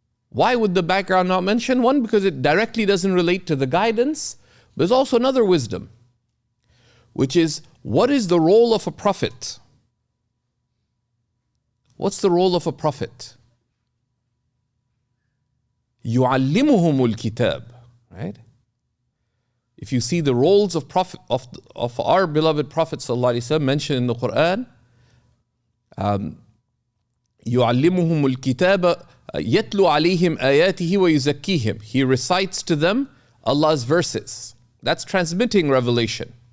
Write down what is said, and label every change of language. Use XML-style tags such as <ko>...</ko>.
<en>Why would the background not mention? One, because it directly doesn't relate to the guidance. There's also another wisdom, which is, what is the role of a prophet? What's the role of a prophet?</en> <ar>يُعَلِّمُهُمُ الْكِتَابِ, right?</ar> <en>If you see the roles of prophet of our beloved Prophet ﷺ mentioned in the Quran,</en> <ar>يُعَلِّمُهُمُ الْكِتَابَ يَتْلُو عَلَيْهِمْ آيَاتِهِ وَيُزَكِّيهِمْ.</ar> <en>He recites to them Allah's verses. That's transmitting revelation.</en>